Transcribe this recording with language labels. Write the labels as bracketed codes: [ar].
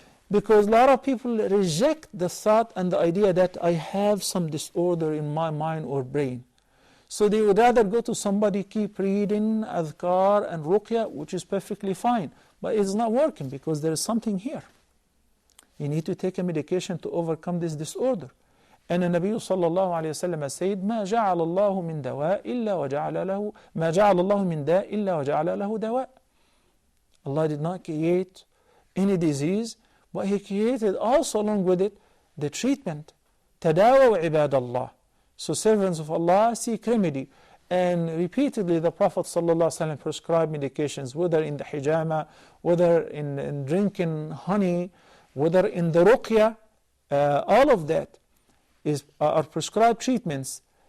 [en] Because a lot of people reject the thought and the idea that I have some disorder in my mind or brain. So they would rather go to somebody, keep reading adhkar and ruqya, which is perfectly fine. But it's not working because there is something here. You need to take a medication to overcome this disorder. And the Nabi sallallahu alayhi wa sallam said, [ar] ما جعل الله من دواء إلا وجعل له ما جعل الله من داء إلا وجعل له دواء. [en] Allah did not create any disease, but He created also along with it the treatment. [ar] تداووا عباد الله. [en] So servants of Allah seek remedy. And repeatedly the Prophet ﷺ prescribed medications, whether in the hijama, whether in drinking honey, whether in the ruqya, all of that are prescribed treatments.